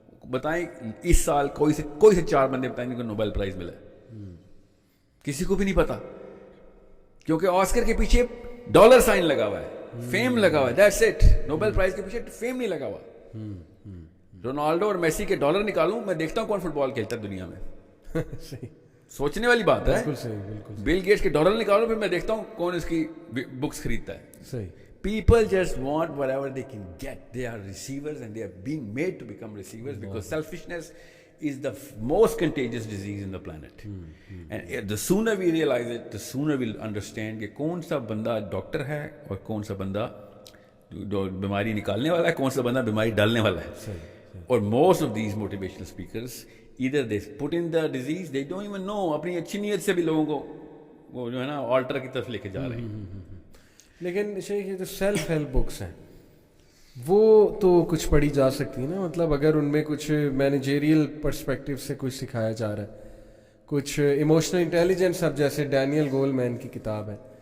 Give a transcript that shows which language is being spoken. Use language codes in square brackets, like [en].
[ur] بتائیں اس سال کوئی سے 4 بندے بتائیں جن کو نوبل پرائز ملا ہے؟ کسی کو بھی نہیں پتا, کیونکہ آسکر کے پیچھے ڈالر سائن لگا ہوا ہے, فیم لگا ہوا ہے. [en] That's it. [ur] نوبل پرائز کے پیچھے فیم نہیں لگا ہوا. رونالڈو اور میسی کے ڈالر نکالوں, میں دیکھتا ہوں کون فٹ بال کھیلتا ہے دنیا میں. سوچنے والی بات ہے. بل گیٹس کے ڈالر نکالوں, پھر میں دیکھتا ہوں کون اس کی بکس خریدتا ہے. صحیح. [en] People just want whatever they can get. They are receivers and they are being made to become receivers because selfishness is the most contagious disease in the planet. And the sooner we realize it, the sooner we'll understand [ur] کہ کون سا بندہ doctor ہے اور کون سا بندہ بیماری نکالنے والا ہے, کون سا بندہ بیماری ڈالنے والا ہے. [en] اور most of these motivational speakers either they put in the disease, they don't even know. [ur] اپنی اچھی نیت سے بھی لوگوں کو وہ جو ہے نا آلٹر کی طرف لے کے جا رہے ہیں. لیکن شیخ یہ جو سیلف ہیلپ بکس ہیں وہ تو کچھ پڑھی جا سکتی ہیں نا, مطلب اگر ان میں کچھ مینیجریل پرسپیکٹیو سے کچھ سکھایا جا رہا ہے, کچھ ایموشنل انٹیلیجنس, اب جیسے ڈینیل گولمین کی کتاب ہے.